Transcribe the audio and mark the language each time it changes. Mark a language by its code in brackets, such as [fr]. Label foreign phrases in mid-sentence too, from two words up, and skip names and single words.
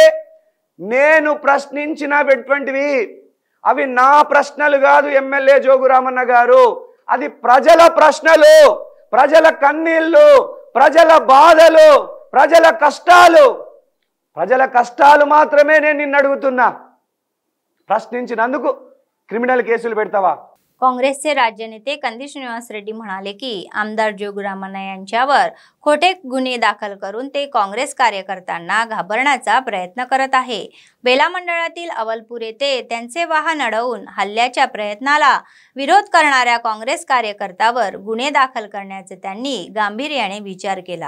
[te] నేను ప్రశ్నించినటువంటివి అవి నా ప్రశ్నలు కాదు ఎమ్మెల్యే జోగురామన్న గారు, అది ప్రజల ప్రశ్నలు, ప్రజల కన్నీళ్ళు, ప్రజల బాధలు, ప్రజల కష్టాలు మాత్రమే నేను నిన్ను अडुगुतुन्ना. ప్రశ్నించినందుకు [en] criminal cases [te] పెడతావా? [mr] काँग्रेसचे राज्य नेते कंदी श्रीनिवास रेड्डी म्हणाले की आमदार जोगुरामन्ना यांच्यावर खोटे गुन्हे दाखल करून ते काँग्रेस कार्यकर्त्यांना घाबरण्याचा प्रयत्न करत आहे. बेला मंडळातील अवलपूर येथे त्यांचे वाहन अडवून हल्ल्याच्या प्रयत्नाला विरोध करणाऱ्या काँग्रेस कार्यकर्त्यावर गुन्हे दाखल करण्याचे त्यांनी गांभीर्याने विचार केला.